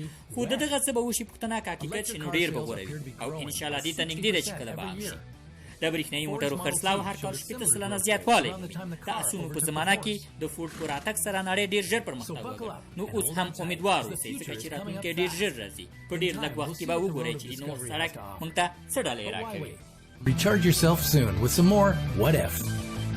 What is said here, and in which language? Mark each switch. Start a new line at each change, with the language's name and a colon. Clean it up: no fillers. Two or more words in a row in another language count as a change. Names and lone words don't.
Pashto: خو د دغه څه به وشي پوښتناک حقیقت چې نو ډېر به غوره وي، او انشاءالله دې ته نږدې ده چې کله به عام شي. د برېښنایي موټرو خرڅلاو هر کال 8 سلنه زیاتوالی مومي. د آسونو په زمانه کې د فورډ په راتګ سره نړۍ ډېر ژر پرمختګ وکړ. نو اوس هم امیدوار اوسئ، ځکه چې راتلونکی ډېر ژر راځي. په ډېر لږ وخت کې به وګورئ چې د نوښت سړک موږ ته څه ډالۍ راکوي.
English: Recharge yourself soon with some more What If.